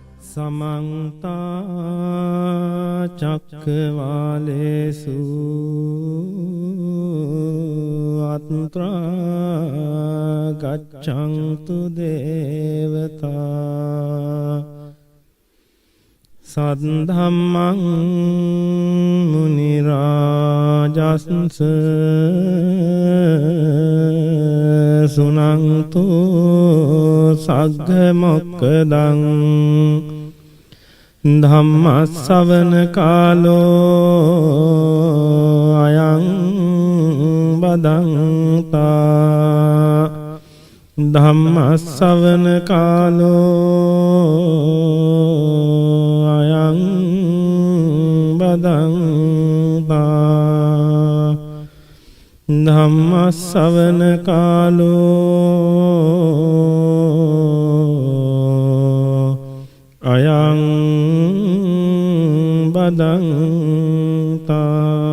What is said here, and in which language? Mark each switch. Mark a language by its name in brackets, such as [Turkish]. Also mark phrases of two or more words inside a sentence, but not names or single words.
[Pali] समन्ता चक्रवालेषु अत्रा गच्छन्तु देवता सद्धम्मं मुनिराजस्स सुनन्तु सग्गमोक्खदं धम्मස්සවන කාලෝ අයං බදන්තා ධම්මස්සවන කාලෝ අයං බදන්තා ධම්මස්සවන කාලෝ අයං බදන්තා.